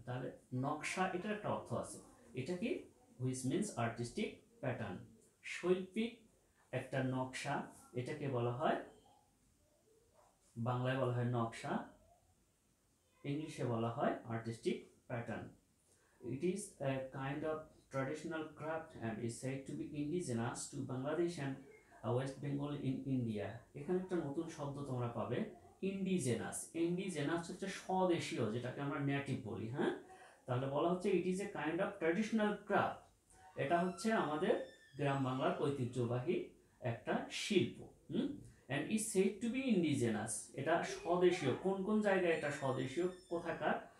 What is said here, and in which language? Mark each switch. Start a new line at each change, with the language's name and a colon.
Bangla: তাহলে নকশা এটার একটা অর্থ আছে, এটা কি?
English: which means artistic pattern,
Bangla: শৈল্পিক একটা নকশা, এটাকে বলা হয়, বাংলায় বলা হয় নকশা, ইংলিশে বলা হয় artistic pattern.
English: It is a kind of traditional craft and is said to be indigenous to Bangladesh and West Bengal in India.
Bangla: এখানে একটা নতুন শব্দ তোমরা পাবে, ইন্ডিজেনাস। ইন্ডিজেনাস হচ্ছে স্বদেশীয়, যেটাকে আমরা নেটিভ বলি। হ্যাঁ, তাহলে বলা হচ্ছে
English: It is a kind of traditional craft.
Bangla: এটা হচ্ছে আমাদের গ্রাম বাংলার ঐতিহ্যবাহী একটা শিল্প।
English: and is said to be indigenous,
Bangla: এটা স্বদেশীয়। কোন কোন জায়গায় এটা স্বদেশীয়, কোথাকার?